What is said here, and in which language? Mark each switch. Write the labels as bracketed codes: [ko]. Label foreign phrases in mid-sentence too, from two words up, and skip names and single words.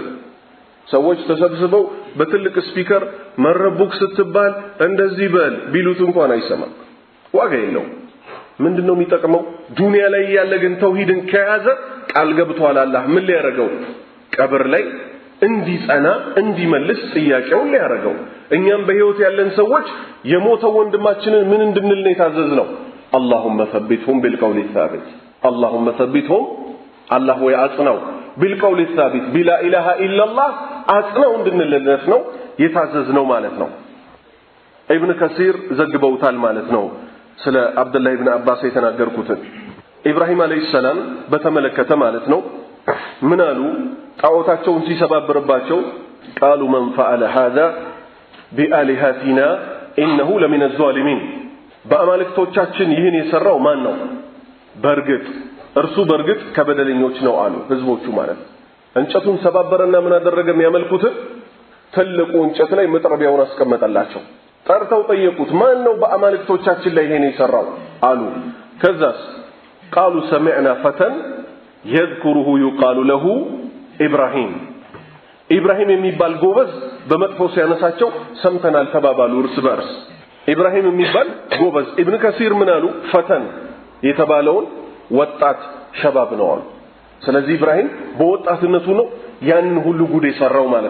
[am] ሰዎች ተሰብስበው በትልቅ ስፒከር መረቡክ ስትባል እንደዚህ በል ቢሉት እንኳን አይሰማም። ዋጋ የለውም። ምንድነው የሚጠቅመው? ዱንያ ላይ ያለ ግን ተውሂድን ከያዘ ቃል ገብቷል አላህ ምን ሊያረጋው? ቀብር ላይ እንዲጸና እንዲመልስ ጥያቄውን ሊያረጋው። እኛም በህይወት ያለን ሰዎች የሞተው ወንድማችንን ምን እንድንል ነው የታዘዝነው? [ar] اللهم ثبتهم بالقول الثابت اللهم ثبتهم الله [am] ወይ አጽናው [ar] بالقول الثابت بلا اله الا الله [am] አጽናው እንድንልለት ነው የታዘዝነው ማለት ነው። ኢብኑ ከሲር ዘግበውታል ማለት ነው ስለ አብዱላህ ኢብኑ አባስ የተናገርኩትን ኢብራሂም አለይሂ ሰላም በተመለከተ ማለት ነው። ምን አሉ? ጣዖታቸውን ሲሰባብርባቸው [ar] قالوا من فعل هذا بآلهتنا إنه لمن الظالمين [am] በአማልክቶቻችን ይህን የሰራው ማን ነው? እርሱ በርግጥ ከበደለኞች ነው አሉ ህዝቦቹ ማለት። እንጨቱን ሰባበረና ምን አደረገ? የሚያመልኩት ትልቁ እንጨት ላይ መጥረቢያውን አስቀመጠላቸው። ጠርተው ጠየቁት፣ ማን ነው በአማልክቶቻችን ላይ ይሄን የሰራው አሉ። ከዛስ [ar] قالوا سمعنا فتى يذكره يقال له [am] ኢብራሂም የሚባል ጎበዝ በመጥፎ ሲያነሳቸው ሰምተናል ተባባሉ እርስ በርስ። ኢብራሂም የሚባል ጎበዝ ኢብኑ ከሲር ምን አሉ? ፈተን የተባለውን ወጣት ሸባብ ነው አሉ። ስለዚህ ኢብራሂም በወጣትነቱ ነው ያንን ሁሉ ጉድ የሰራው ማለት